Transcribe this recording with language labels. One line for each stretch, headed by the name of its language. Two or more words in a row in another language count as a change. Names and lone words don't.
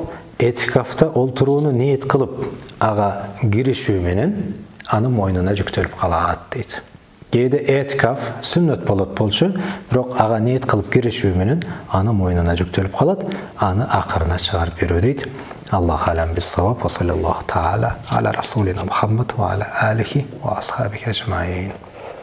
Kyrgyz: Этикафта олтурууну ниет кылып, ага киришүү менен аны мойнуна жүктөлүп калат дейт. Кээде этикаф сүннөт болчу, бирок ага ниет кылып киришүү менен аны мойнуна жүктөлүп калат, аны акырына чыгарып берүү дейт.
Arabic: الله أعلم بالصواب. وصلى الله تعالى على رسولنا محمد وعلى آله وأصحابه أجمعين.